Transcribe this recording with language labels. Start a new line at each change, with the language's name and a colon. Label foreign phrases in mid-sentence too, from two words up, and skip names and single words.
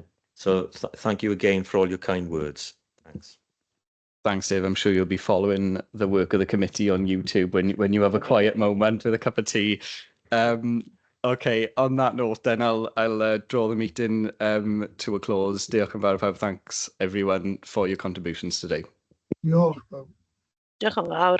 English: So thank you again for all your kind words. Thanks. Thanks, Dave. I'm sure you'll be following the work of the committee on YouTube when you have a quiet moment with a cup of tea. Okay, on that note, then I'll draw the meeting to a close.
Welsh: Diolch yn fawr.
English: Thanks everyone for your contributions today.
Welsh: Diolch. Diolch yn fawr.